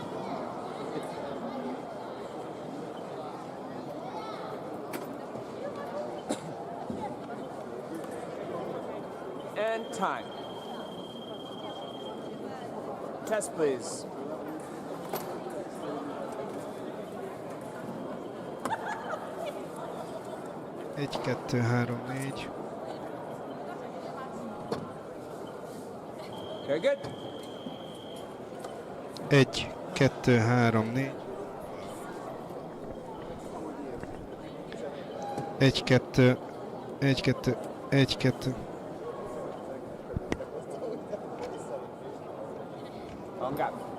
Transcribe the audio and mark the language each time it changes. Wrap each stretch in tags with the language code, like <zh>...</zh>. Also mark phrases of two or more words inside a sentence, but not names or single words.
<en>And time. Test, please.</en> <hu>Egy, kettő, három, négy.</hu> <en>Very good.</en> <hu>Egy, kettő, három, négy. Egy, kettő, egy, kettő, egy, kettő.</hu> <en>On guard.</en>